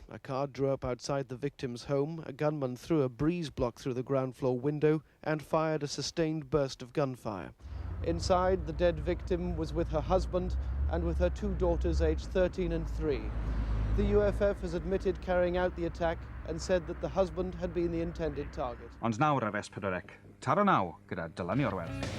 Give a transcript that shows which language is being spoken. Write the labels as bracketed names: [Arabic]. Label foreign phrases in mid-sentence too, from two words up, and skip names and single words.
[English] A car drew up outside the victim's home. A gunman threw a breeze block through the ground floor window and fired a sustained burst of gunfire. Inside, the dead victim was with her husband and with her 2 daughters aged 13 and 3. The UFF has admitted carrying out the attack and said that the husband had been the intended target. [Welsh] Ond nawr ar S4C. Tara naw gyda Dylan Iorwerth.